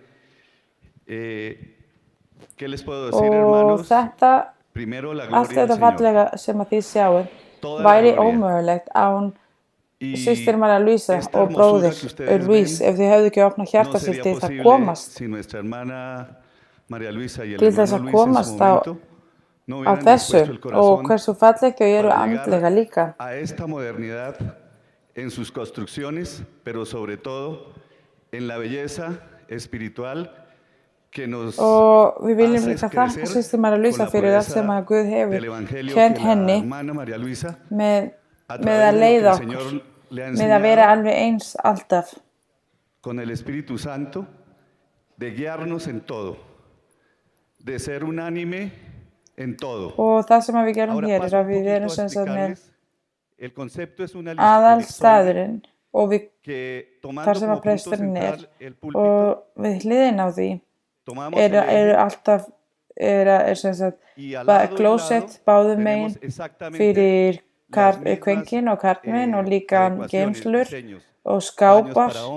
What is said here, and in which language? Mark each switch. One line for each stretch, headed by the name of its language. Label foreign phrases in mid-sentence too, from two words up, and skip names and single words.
Icelandic: Og þetta, allt þetta fallega sem að þið sjáum, væri ómögulegt án systir María Luisa og bróðir Luis ef þið hefðu ekki opnað hjarta sér til það komast. Til þess að komast á þessu og hversu fallegt þau eru andlega líka.
Spanish: En sus construcciones, pero sobre todo en la belleza espiritual
Icelandic: Og við viljum líka þakka systur María Luisa fyrir allt sem að Guð hefur kennt henni með að leiða okkur, með að vera alveg eins alltaf.
Spanish: Con el Espíritu Santo, de guiarnos en todo, de ser unánime en todo.
Icelandic: Og það sem við gerum hér er að við erum sem sagt með aðalstaðurinn og þar sem að presturinn og við hliðin á því eru alltaf sem sagt klósett báðum megin fyrir kvenkinn og karlmenn og líka geymslur og skápar